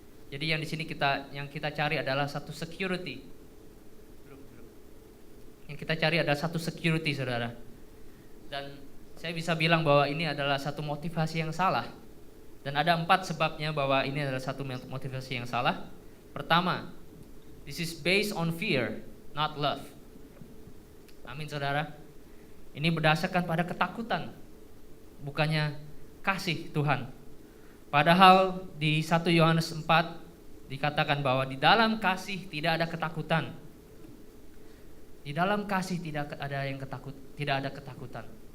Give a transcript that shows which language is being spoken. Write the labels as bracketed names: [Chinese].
[Indonesian] Jadi yang di sini yang kita cari adalah satu security. Yang kita cari adalah satu security, saudara. Dan saya bisa bilang bahwa ini adalah satu motivasi yang salah. Dan ada 4 sebabnya bahwa ini adalah satu motivasi yang salah. Pertama, [English] this is based on fear, not love. [Indonesian] Amin, saudara. Ini berdasarkan pada ketakutan, bukannya kasih Tuhan. Padahal di 1 Yohanes 4 dikatakan bahwa di dalam kasih tidak ada ketakutan. Di dalam kasih tidak ada ketakutan.